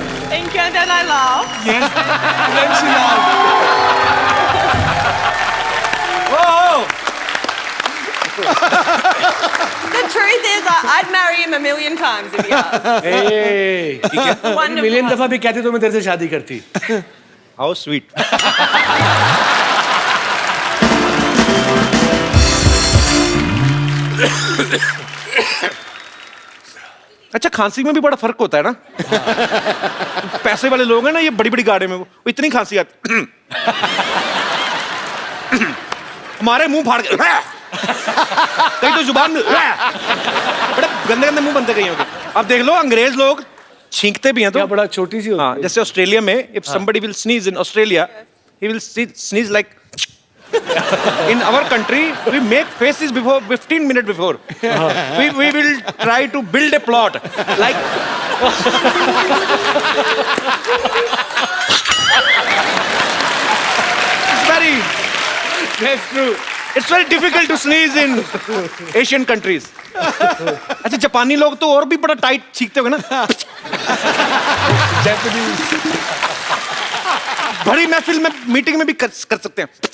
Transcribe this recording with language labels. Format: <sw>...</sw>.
<en>Thank you. And then I laughed. Yes. And then she laughed. The truth is, I'd marry him a million times if he asked. Hey. Wonderful.</en> <hi>Million दफा भी कहती तो मैं तेरे से शादी करती.</hi> <en>How sweet.</en> <hi>अच्छा, खांसी में भी बड़ा फर्क होता है ना. पैसे वाले लोग हैं ना, ये बड़ी बड़ी गाड़ी में वो इतनी खांसी आती. हमारे मुंह फाड़ के कहीं तो जुबान में बड़े गंदे गंदे मुंह बनते कहीं होंगे. अब देख लो, अंग्रेज लोग छींकते भी हैं तो बड़ा छोटी सी. हाँ, जैसे ऑस्ट्रेलिया में</hi> <en>If somebody will sneeze in Australia, he will sneeze like. In our country, we make faces before 15 minutes before. We will try to build a plot like. That's true. It's very difficult to sneeze in Asian countries.</en> <hi>अच्छा, जापानी लोग तो और भी बड़ा tight छींकते होंगे ना. बड़ी महफिल में, मीटिंग में भी कर सकते हैं.</hi>